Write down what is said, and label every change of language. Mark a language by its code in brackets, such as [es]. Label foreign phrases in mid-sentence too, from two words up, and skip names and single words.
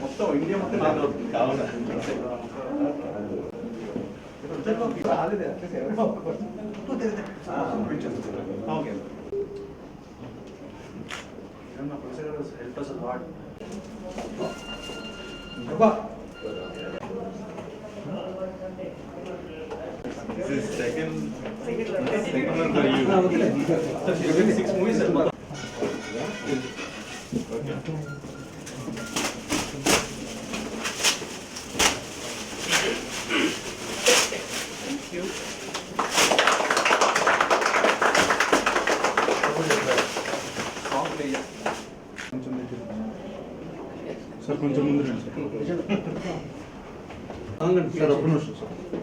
[te] ఇండియా మొత్తం లాంగ్ అవుతుంది. కావున ఓకే [en] help us a lot. This is second one for you. After 6 movies, sir. Okay. Thank you. Song play. [te] Sir, కొంచెం ముందు రండి సార్. ఆంగండి సార్, ఒక్క నిమిషం సార్.